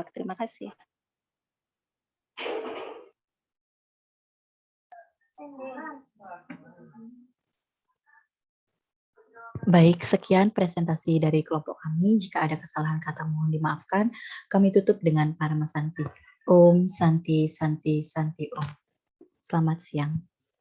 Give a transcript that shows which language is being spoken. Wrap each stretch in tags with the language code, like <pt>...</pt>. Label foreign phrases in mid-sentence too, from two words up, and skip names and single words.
<id>Terima kasih. Baik, sekian presentasi dari kelompok kami. Jika ada kesalahan kata mohon dimaafkan. Kami tutup dengan Parama Santi.</id> <sa>Om Santi Santi Santi Om.</sa> <id>Selamat siang.</id>